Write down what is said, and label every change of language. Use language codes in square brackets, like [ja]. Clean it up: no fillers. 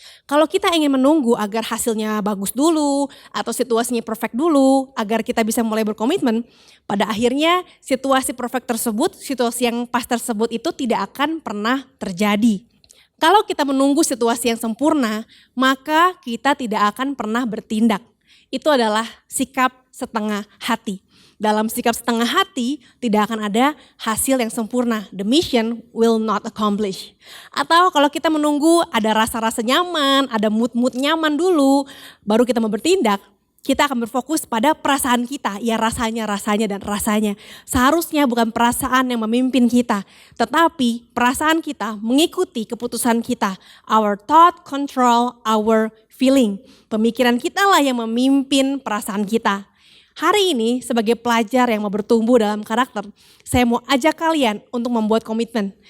[id] Kalau kita ingin menunggu agar hasilnya bagus dulu atau situasinya perfect dulu agar kita bisa mulai berkomitmen, pada akhirnya situasi perfect tersebut, situasi yang pas tersebut itu tidak akan pernah terjadi. Kalau kita menunggu situasi yang sempurna, maka kita tidak akan pernah bertindak. Itu adalah sikap setengah hati. Dalam sikap setengah hati tidak akan ada hasil yang sempurna. [en] The mission will not accomplish. [id] Atau kalau kita menunggu ada rasa-rasa nyaman, ada mood-mood nyaman dulu, baru kita mau bertindak, kita akan berfokus pada perasaan kita, ya rasanya, dan rasanya. Seharusnya bukan perasaan yang memimpin kita, tetapi perasaan kita mengikuti keputusan kita. [en] Our thought control our feeling. [id] Pemikiran kita lah yang memimpin perasaan kita. Hari ini sebagai pelajar yang mau bertumbuh dalam karakter, saya mau ajak kalian untuk membuat komitmen.